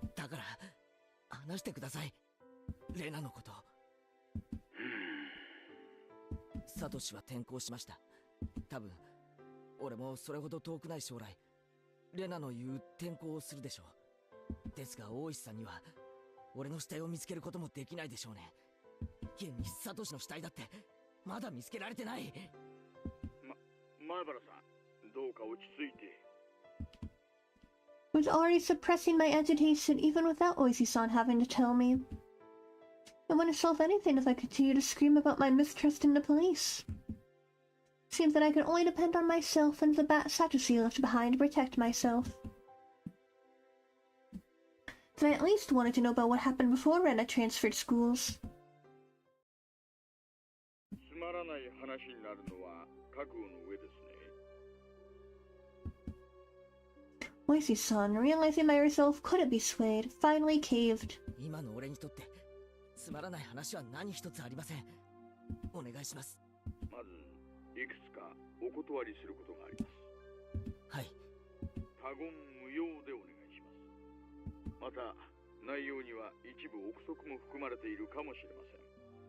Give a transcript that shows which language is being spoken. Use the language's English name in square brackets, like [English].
[Japanese] だから話してください。レナのこと。サトシは転校しました。多分俺もそれほど遠くない将来レナの言う転校をするでしょう。ですが大石さんには俺の死体を見つけることもできないでしょうね。現にサトシの死体だってまだ見つけられてない。前原さん、どうか落ち着いて。 [English] I was already suppressing my agitation even without Oishi-san having to tell me. I wouldn't solve anything if I continue to scream about my mistrust in the police. Seems that I can only depend on myself and the bat Satoshi left behind to protect myself. Then I at least wanted to know about what happened before Rena transferred schools. [Japanese] つまらない話になるのは覚悟の上ですね。 [English] Oishi-san, realizing my resolve couldn't be swayed, finally caved. [Japanese] 今の俺にとってつまらない話は何一つありません。お願いします。まずいくつかお断りすることがあります。はい。他言無用でお願いします。また内容には一部憶測も含まれているかもしれません。